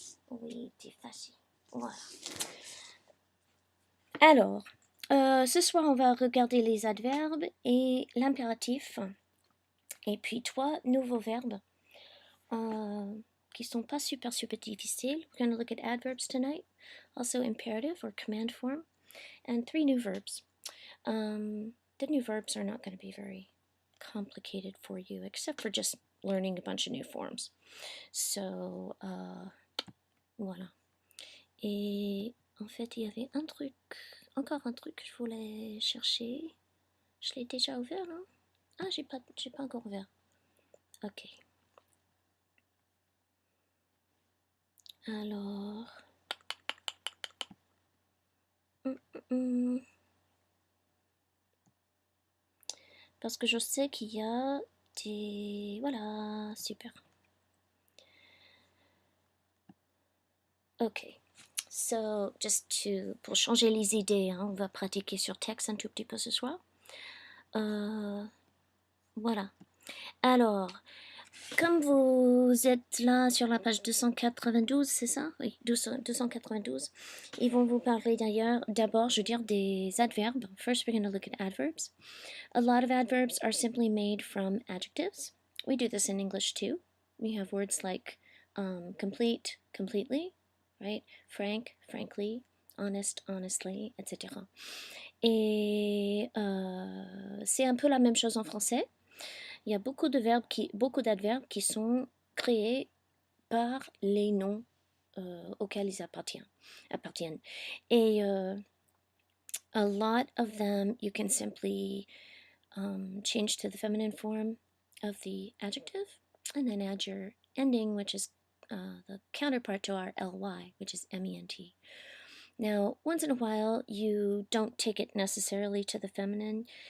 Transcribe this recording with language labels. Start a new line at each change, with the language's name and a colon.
French: Oui, t'es fâché. Voilà. Alors, ce soir, on va regarder les adverbes et l'impératif. Et puis 3 nouveaux verbes qui sont pas super difficiles.
English: We're going to look at adverbs tonight, also imperative or command form, and 3 new verbs. The new verbs are not going to be very complicated for you, except for just learning a bunch of new forms. So,
French: voilà. Et en fait, il y avait un truc, encore un truc que je voulais chercher. Je l'ai déjà ouvert, non? Ah, j'ai pas encore ouvert. Ok. Alors... Parce que je sais qu'il y a des... Voilà, super. Ok.
English: So,
French: pour changer les idées, hein, on va pratiquer sur texte un tout petit peu ce soir. Voilà. Alors, comme vous êtes là sur la page 292, c'est ça? Oui, 292. Ils vont vous parler d'abord, je veux dire, des adverbes.
English: First, we're going to look at adverbs. A lot of adverbs are simply made from adjectives. We do this in English too. We have words like complete, completely, right? Frank, frankly, honest, honestly, etc.
French: Et c'est un peu la même chose en français. Il y a beaucoup d'adverbes qui sont créés par les noms auxquels ils appartiennent. Et
English: a lot of them you can simply change to the feminine form of the adjective, and then add your ending, which is the counterpart to our ly, which is ment. Now, once in a while, you don't take it necessarily to the feminine.